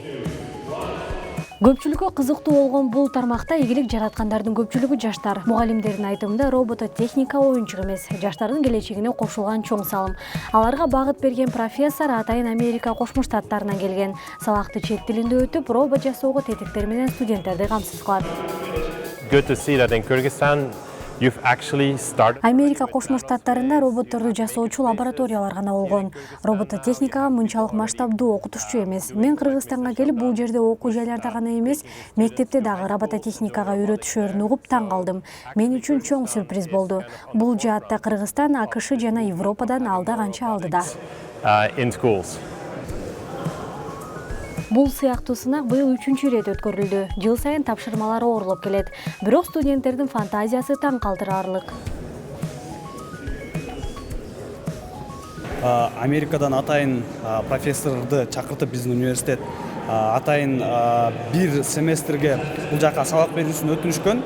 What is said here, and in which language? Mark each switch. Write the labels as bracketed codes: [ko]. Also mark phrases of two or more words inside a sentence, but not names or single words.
[ky] Көпчүлүккө кызыктуу болгон бул тармакта ийгилик жараткандардын көпчүлүгү жаштар. Мугалимдердин айтымында робототехника оюнчук эмес, жаштардын келечегине кошулган чоң салым. Аларга багыт берген профессор атайын Америка Кошмо Штаттарынан келген. Сабакты чет тилинде өтүп, робот жасоого тетиктер менен студенттерди камсыз кылат. [en] Good to see that in Kyrgyzstan you've actually started. [ky] Америка Кошмо Штаттарында роботторду жасоочу лабораториялар гана болгон. Робототехникага мынчалык масштабдуу окутушчу эмес. Мен Кыргызстанга келип, бул жерде окуу жайларда гана эмес, мектепте дагы робототехникага үйрөтүшөрүн угуп таң калдым. Мен үчүн чоң сюрприз болду. Бул жаатта Кыргызстан, АКШ жана Европадан алда канча алдыда. [en] In schools. [ky] Бул сыяктуу сынак быйыл 3-чү ирет өткөрүлдү. Жыл сайын тапшырмалар оорулуп келет. Бирок студенттердин фантазиясы таң калтырарлык. Америкадан атайын профессорду чакыртып биздин университет атайын бир семестрге бул жака сабак берүүсүн өтүнүшкөн.